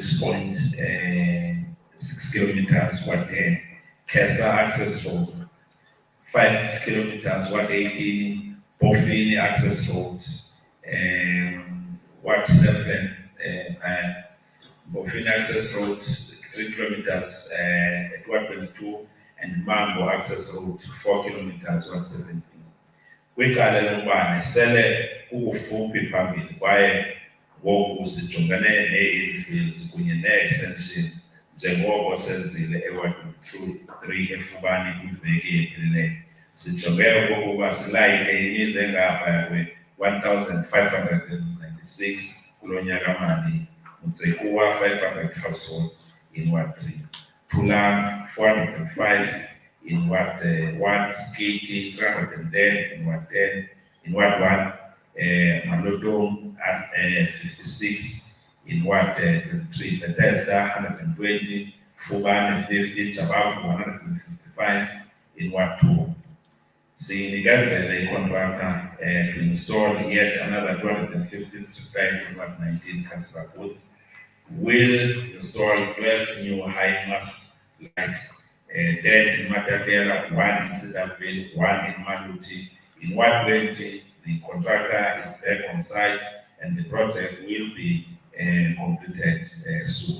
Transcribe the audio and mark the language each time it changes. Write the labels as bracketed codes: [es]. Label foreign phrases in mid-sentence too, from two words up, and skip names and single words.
[en] 6.6 kilometers 110, Kesa Access Road 5 kilometers 118, Bofini Access Road 1.7, Bofini Access Road 3 kilometers at 122, and Mambo Access Road 4 kilometers 117. [xh] Kwicala lombane sele ukufuphi phambili kwaye ngoku sijongene nee-infields kunye nee-extensions njengoko senzile eWard 3 efubani kwiveki ephelileyo. Sijonge okokuba silayite imizi engapha kwe-1,596 kulo nyaka-mali, Motsekua 500 [en] households in Ward 3, Tulang 405 in Ward 1, Skiti 310 in Ward 10, in Ward 1, Malodong at 56 in Ward 23, Bethesda 120, Fubane 50, Chabavu 155 in Ward 2. Sinikezele contractor to install yet another 250 street lights in Ward 19, Councillor Booth. Will install 12 new high mass lights. Then in Matatiele, 1 in Cedarville, 1 in Maluti. In Ward 20, the contractor is back on site and the project will be completed soon.